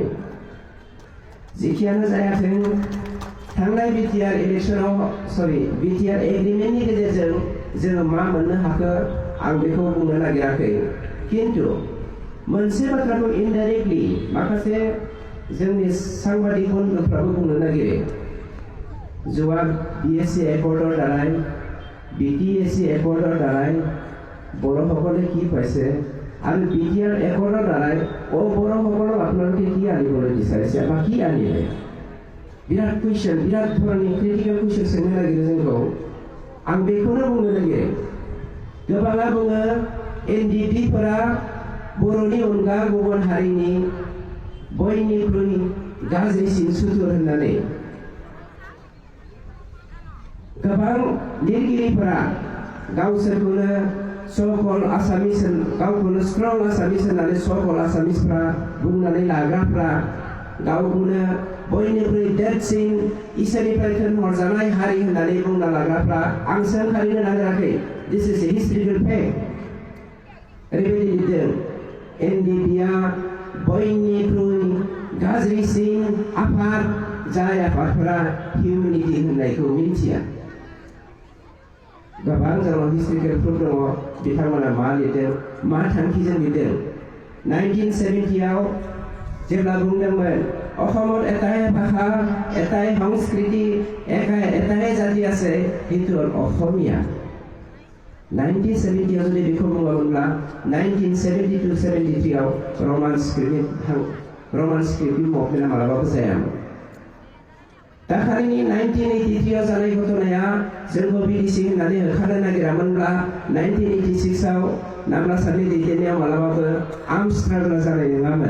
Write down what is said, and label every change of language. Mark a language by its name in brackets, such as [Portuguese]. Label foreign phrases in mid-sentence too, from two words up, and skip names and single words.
[Bodo] जेखियानो जायाथों, थांनाय बिटिआर एग्रिमेन्टनि गेजेरजों जोङो मा मोननो हाखो आं बेखौ बुंनो नागिराखै। खिन्थु मोनसे बाथ्राखौ इनडाइरेक्टलि माखासे जोंनि सांबादिक बन्धुफ्राबो बुंनो नागिरो। [Assamese] जोआ BSc একৰ্ডৰ দ্বাৰাই BTAC একৰ্ডৰ দ্বাৰাই বড়োসকলে কি পাইছে আৰু BTR একৰ্ডৰ দ্বাৰাই বড়োসকলক আপোনালোকে কি আনিবলৈ বিচাৰিছে বা কি আনিলে? [Bodo] बिराद कुइसन, बिराद धरननि क्रिटिकेल कुइसन सोंनो नागिरो जोंखौ। आं बेखौनो बुंनो नागिरो, गोबाङा बुङो NDPफोरा बर'नि अनगा गुबुन हारिनि बयनिख्रुइ गाज्रिसिन सुथुर होननानै। गोबां लिरगिरिफोरा गावसोरखौनो सकल आसामिस, गावखौनो स्ट्रं आसामिस होननानै सकल आसामिसफ्रा बुंनानै लाग्राफ्रा गावखौनो बयनिख्रुइ देरसिन इसोरनिफ्राय थिनहरजानाय हारि होननानै बुंना लाग्राफ्रा आं सोंखारिनो नागिराखै। [English] This is a historical fact. [Bodo] ओरैबायदि लिरदों, NDPआ बयनिख्रुइ गाज्रिसिन आफाद, जाय आफादफोरा हिउमेनिटि होननायखौ मिन्थिया। गोबां जोंनाव हिस्ट्रिकेलफोर दङ, बिथांमोना मा लिरदों, मा थांखिजों लिरदों। 1970आव जेब्ला बुंदोंमोन [Assamese] অসমত এটাই ভাষা, এটাই সংস্কৃতি, এটাই জাতি আছে, সেইটো হ'ল অসমীয়া। [Bodo] 1970 যদি बेखौ बुङोमोनब्ला 1972-73आव रमान स्क्रिप्टनि मुभमेन्टआ मालाबाबो जायामोन। दाखालिनि 1983आव जानाय घटनाया जोंखौ बिटिसि होननानै होखारनो नागिरामोनब्ला 1986आव नामला सारनि दैदेननायाव मालाबाबो आर्म स्ट्रागलआ जानाय नङामोन।